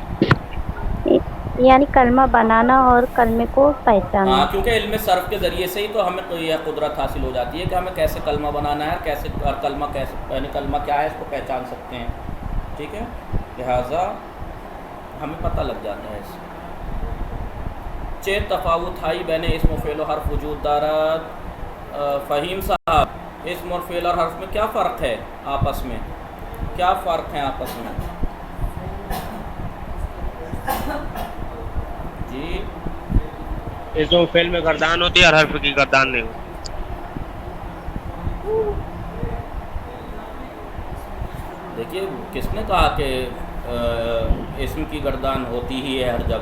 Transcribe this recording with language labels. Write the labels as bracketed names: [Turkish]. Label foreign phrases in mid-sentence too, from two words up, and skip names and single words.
[Urdu] یعنی کلمہ بنانا اور کلمے کو پہچاننا. ہاں، کیونکہ علم صرف کے ذریعے سے ہی تو ہمیں تو یہ قدرت حاصل ہو جاتی ہے کہ ہمیں کیسے کلمہ بنانا ہے، کیسے کلمہ کیسے یعنی کلمہ کیا ہے اس کو پہچان سکتے ہیں. ٹھیک ہے، لہٰذا ہمیں پتہ لگ جاتا ہے اس. [Persian] چه تفاوت ہائی بین اسم و فعل و حرف وجود دارد. [Urdu] فہیم صاحب، اسم اور فعل اور حرف میں کیا فرق ہے آپس میں؟ کیا فرق ہے آپس میں؟ جی اسم و فعل میں گردان ہوتی ہے اور حرف کی گردان نہیں ہوتی. دیکھیے کس نے کہا کہ اسم کی گردان ہوتی ہی ہے ہر جگہ؟